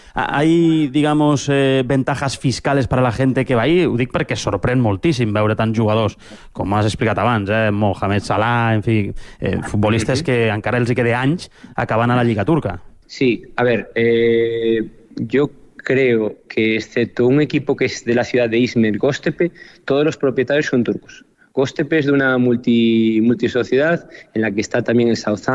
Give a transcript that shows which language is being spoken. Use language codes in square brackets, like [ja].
[es] Hay, digamos, ventajas fiscales para la gente que va ahí. [ca] Ho dic perquè sorprèn moltíssim veure tants jugadors, com has explicat abans, Mohamed Salah, en fi, futbolistes que encara els hi queda anys, acabant a la Lliga Turca. [es] Sí, a ver, yo creo que, excepto un equipo que es de la ciudad de Izmir, Göztepe, todos los propietarios son turcos. Göztepe es de una multisociedad en la que está también el Southampton.